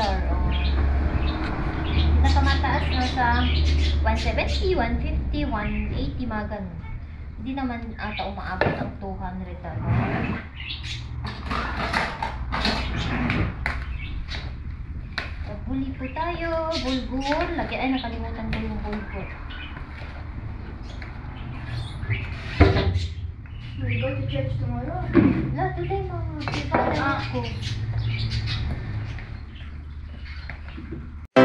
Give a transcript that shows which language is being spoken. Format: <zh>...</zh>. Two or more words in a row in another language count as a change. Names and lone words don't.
<tl>Pinakamataas nasa 170, 150, 180 mga ganun. Hindi naman ata umaabot ang $200. Buli po tayo. Bulgur. Nakalimutan ko yung bulgur.</tl> <en>We go to church tomorrow. No, today mama.</en> <tl>Ako.</tl>